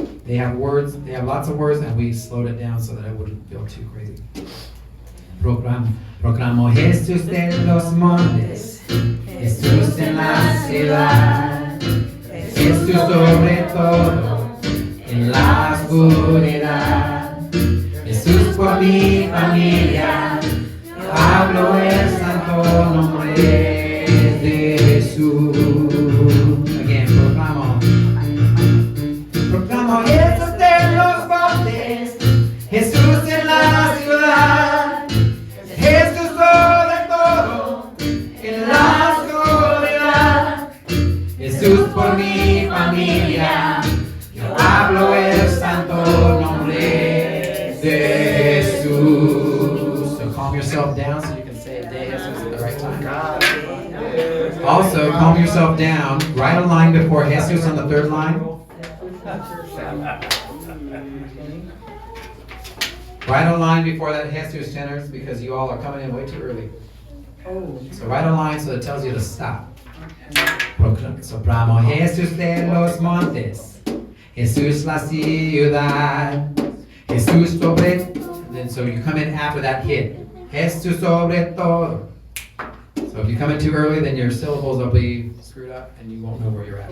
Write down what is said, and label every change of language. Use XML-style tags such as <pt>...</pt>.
<en>They have words, they have lots of words, and we slowed it down so that I wouldn't feel too crazy.</en> <es>Proclamo Jesús de los montes, Jesús en la ciudad, Jesús sobre todo, en la oscuridad, Jesús por mi familia, yo hablo el santo nombre de Jesús. Again, proclamo Jesús de los montes, Jesús en la ciudad, Jesús sobre todo, en la oscuridad, Jesús por mi familia, yo hablo el santo nombre de</es> <en>yourself down so you can say de Jesus at the right time. Also, calm yourself down. Write a line before Jesus on the third line. Write a line before that Jesus tenors because you all are coming in way too early. So write a line so it tells you to stop.</en> <es>Soprano Jesus de los montes, Jesus la ciudad, Jesus sobre.</es> <en>Then so you come in after that hit.</en> <es>Jesus sobre todo.</es> <en>So if you come in too early, then your syllables will be screwed up and you won't know where you're at.</en>